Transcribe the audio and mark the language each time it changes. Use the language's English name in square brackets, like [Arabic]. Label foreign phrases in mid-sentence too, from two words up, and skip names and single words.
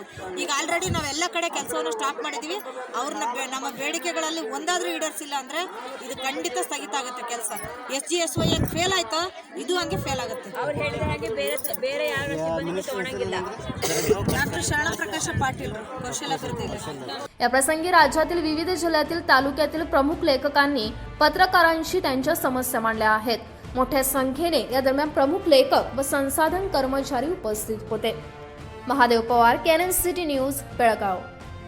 [Kannada] ಈಗ ಆಲ್ರೆಡಿ ನಾವೆಲ್ಲ ಕಡೆ ಕೆಲಸವನ್ನು ಸ್ಟಾಪ್ ಮಾಡಿದ್ದೀವಿ। ಅವ್ರನ್ನ ನಮ್ಮ ಬೇಡಿಕೆಗಳಲ್ಲಿ ಒಂದಾದರೂ ಈಡೇರಿಸಿಲ್ಲ ಅಂದರೆ ಇದು ಖಂಡಿತ ಸ್ಥಗಿತ ಆಗುತ್ತೆ ಕೆಲಸ। SGSY ಏನು ಫೇಲ್ ಆಯ್ತಾ ಇದು ಹಂಗೆ ಫೇಲ್ ಆಗುತ್ತೆ। ಅವ್ರು ಹೇಳಿದ ಹಾಗೆ ಬೇರೆ ಯಾರು ಸಿಬ್ಬಂದಿ ತಗೊಳ್ಳಂಗಿಲ್ಲ। [Marathi] ಡಾಕ್ಟರ್ ಶರಣಪ್ರಕಾಶ पाटील कौशल्याभिवृद्धी या प्रसंगी राज्यातील विविध जिल्ह्यातील तालुक्यातील प्रमुख लेखकांनी पत्रकारांशी त्यांच्या समस्या मांडल्या आहेत। मोठ्या संख्येने या दरम्यान प्रमुख लेखक व संसाधन कर्मचारी उपस्थित होते। महादेव पवार, KNN सिटी न्यूज, बेळगाव।